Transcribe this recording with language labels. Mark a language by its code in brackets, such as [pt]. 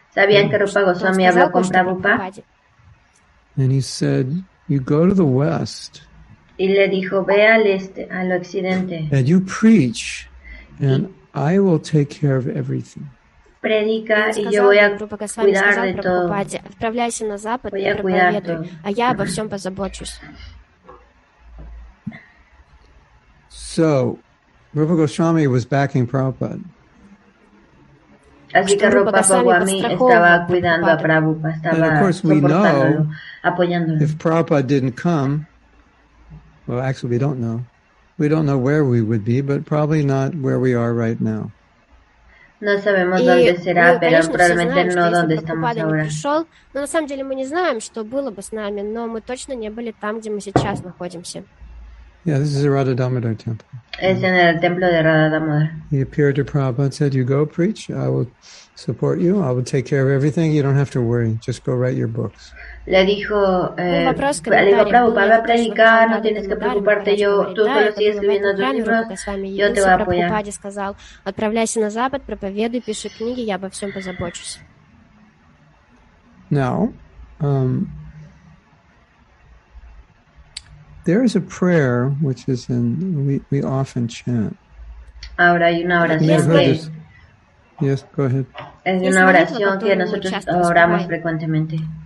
[es] ¿Sabían que Rupa Goswami habló con Prabhupada? [en] And he said, you go to the west. [es] Y le dijo, ve al este, al occidente. [en] And you preach, and I will take care of everything. [es] Predica, y yo voy a cuidar de todo. [ru] Отправляйся на запад [es] Voy [ru] и [es] a cuidar [ru] проповедуй, а я обо всем позабочусь. [en] So, Rupa Goswami was backing Prabhupada. [es] Así que Rupa Goswami estaba cuidando a Prabhupada, estaba soportándolo, apoyándolo. [en] If Prabhupada didn't come, well, actually, we don't know. We don't know where we would be, but probably not where we are right now. [es] No sabemos dónde será, pero probablemente no donde estamos ahora. [ru] Но на самом деле мы не знаем, что было бы с нами, но мы точно не были там, где мы сейчас находимся. [en] Yeah, this is a Radha Damodar temple. [es] Es en el templo de Radha Damodar. [en] He appeared to Prabhupada and said, you go preach, I will support you, I will take care of everything, you don't have to worry, just go write your books. [es] Le dijo, Prabhupada, va a predicar, no tienes que preocuparte, tú solo sigues escribiendo tus libros, yo te voy a apoyar. [ru] Prabhupada сказал, отправляйся на запад, проповедуй, пиши книги, я обо всем позабочусь. [en] Now, there is a prayer which is we often chant. [es] Ahora hay una oración que... [en] Yes, go ahead. [es] Es una oración que nosotros oramos frecuentemente.